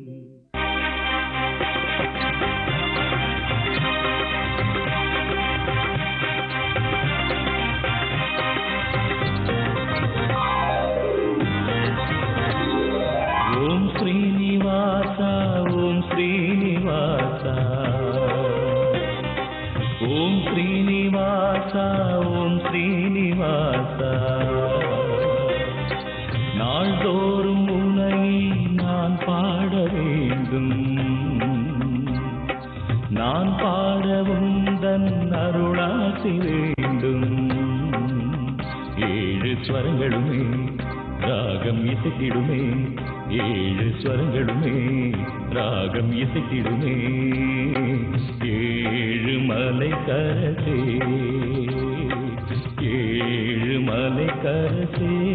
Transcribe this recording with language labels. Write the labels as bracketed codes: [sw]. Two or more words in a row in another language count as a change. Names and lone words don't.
[sa] ओम श्रीनिवास ओम श्रीनिवास ओम श्रीनिवास ओम श्रीनिवास [ta] நாள்தோறும் உன்னை நான் பாட வேண்டும் நான் பாட உந்தன் அருளாசி வேண்டும் ஏழு ஸ்வரங்களுமே ராகம் இசைத்திடுமே ஏழு ஸ்வரங்களுமே ராகம் இசைத்திடுமே ஏழு மலை கரசே ஏழு மலை கரசே